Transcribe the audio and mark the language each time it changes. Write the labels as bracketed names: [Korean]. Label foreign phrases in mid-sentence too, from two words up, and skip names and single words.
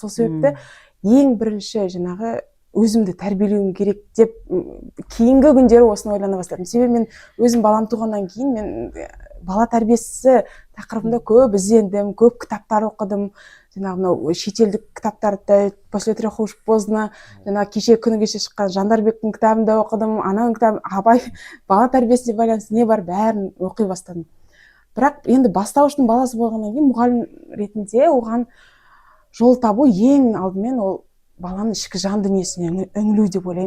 [Kazakh] Сол себепті ең бірінші жаңағы өзімді тәрбиелеуім керек деп кейінгі күндері осыны ойлана бастадым. Себебі мен өзім балам туғаннан кейін мен бала тәрбиесі тақырыбында көп іздендім, көп кітаптар оқыдым. Жаңағы шетелдік кітаптарды [Russian] после 3 уж поздно, [Kazakh] жаңағы күні кеше шыққан Жандарбектің кітабын да оқыдым, ананың кітабын, Абай бала тәрбиесіне байланысты не бар бәрін оқи бастадым. Бірақ енді бастауыштың баласы болғаннан кейін мұғалім ретінде оған жол табу ең алдымен ол баланың ішкі жан дүниесіне үңілу деп ойлаймын.